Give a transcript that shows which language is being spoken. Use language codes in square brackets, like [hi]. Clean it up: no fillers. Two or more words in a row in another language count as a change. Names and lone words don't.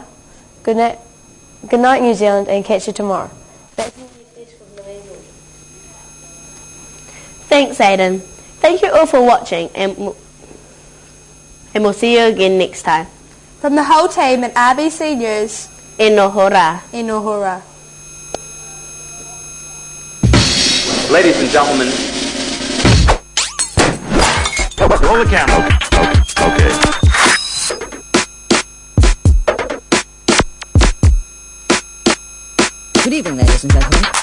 [en] Good night, New Zealand, and catch you tomorrow. Back to you, Thanks, Aidan. Thank you all for watching, and we'll see you again next time. From the whole team at RBC News, [mi] E noho rā. e noho rā. [en] Ladies and gentlemen. Roll the camera. Okay. Good evening, ladies and gentlemen.